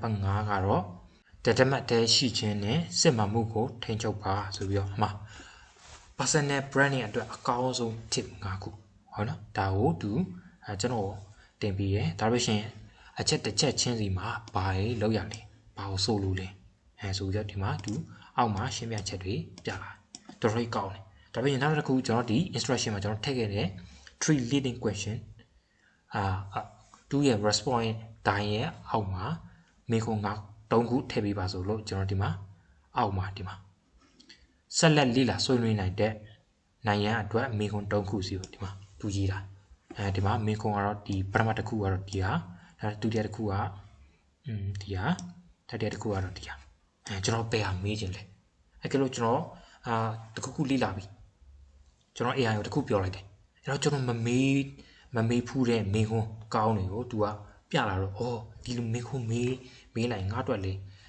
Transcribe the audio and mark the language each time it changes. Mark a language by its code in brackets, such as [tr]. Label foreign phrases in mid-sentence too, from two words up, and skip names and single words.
[my] ပါတ်5ကတော့တမတ်တဲရှိခြင်းနဲ့စစ်မှန်မှုကိုထိန်းချုပ်ပါဆိုပြီးတော့အမှ [en] personal branding [my] အတွက်အကောင်းဆုံး tip 5ခုဟုတ်နော်ဒါကိုသူကျွန်တော်တင်ပြီးရဒါပေမဲ့အချက်တစ်ချက်ချင်းစီမှာ ဘာတွေလောက်ရလဲဘာကိုဆိုလို့လဲဆိုကြဒီမှာသူအောက်မှာရှင်းပြချက်တွေပြလာတော်တော်ကောင်းတယ်ဒါပေမဲ့နောက်တစ်ခုကျွန်တော်ဒီ instruction မှာကျွန်တော်ထည့်ခဲ့ တဲ့ [en] three leading question [my] သူရဲ့ response တိုင်းရဲ့အောက်မှာမေခွန်းက3ခုထည့်ပေးပါဆိုလို့ကျွန်တော်ဒီမှာအောက်မှာဒီမှာဆက် လက်လေ့လာဆွေးနွေးနိုင်တဲ့နိုင်ငံအတွက်မေခွန်း3ခုစီကိုဒီမှာသူရေးတာဒီမှာမေခွန်းကတော့ဒီပထမတစ်ခုကတော့ဒီဟာဒုတိယတစ်ခုကဒီဟာတတိယတစ်ခုကတော့ဒီဟာကျွန်တော်ဘယ်ဟာမေးခြင်းလဲအဲ့ကလို့ကျွန်တော်တစ်ခုလေ့လာပြီကျွန်တော် AI ကိုတစ်ခုပြောလိုက်တယ်အဲ့တော့ကျွန်တော်မမေးဖူးတဲ့မေခွန်းကောင်းတွေကိုသူကပြလာတော့ဒီလိုမေခွန်းမေးလိုက်ငါ့အတွက်လေ